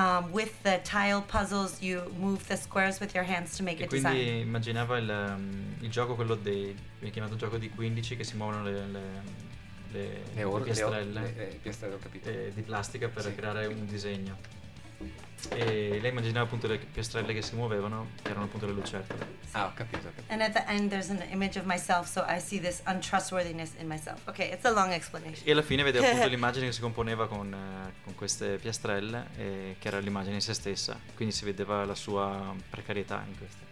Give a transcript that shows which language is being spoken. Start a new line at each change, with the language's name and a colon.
English: With the tile puzzles, you move the squares with your hands to make a design.
Italian: Quindi immaginava il gioco quello dei, mi è chiamato gioco di 15 che si muovono le piastrelle, piastrelle, ho capito. Di plastica per sì, creare un disegno. E lei immaginava appunto le piastrelle che si muovevano, che erano appunto le lucertole. Ah, ho capito, ho capito.
English: And at the end there's an image of myself, so I see this untrustworthiness in myself. Okay, it's a long explanation.
Italian: E alla fine vede appunto l'immagine che si componeva con queste piastrelle, e che era l'immagine di se stessa. Quindi si vedeva la sua precarietà in queste.